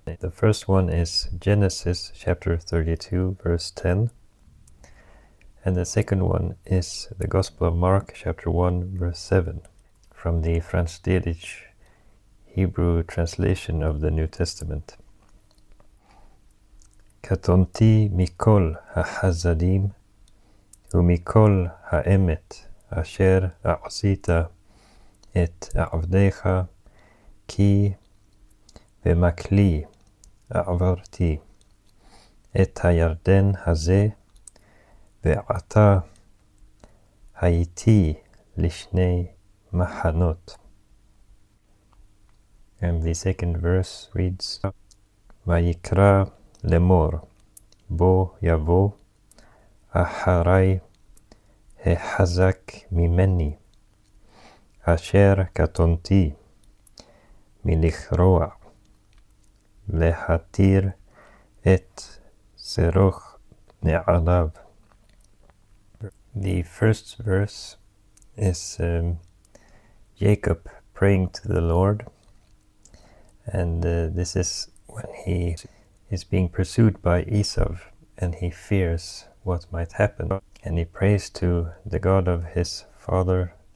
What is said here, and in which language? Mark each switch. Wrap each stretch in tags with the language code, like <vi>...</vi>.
<en>The first one is Genesis chapter 32 verse 10, and the second one is the Gospel of Mark chapter 1 verse 7 from the Franz Delitzsch Hebrew translation of the New Testament.</en> <he>קטונתי מכל החסדים ומכל האמת אשר עשית את עבדיך, כי במקלי עברתי את הירדן הזה, ועתה הייתי לשני מחנות.</he> <en>And the second verse reads,</en> <he>ויקרא לאמור, בוא יבוא אחרי החזק ממני, אשר קטונתי מלכרוע, להתיר את שרוך נעליו.</he> <en>The first verse is Jacob praying to the Lord, and this is when he is being pursued by Esau, and he fears what might happen, and he prays to the God of his father,</en>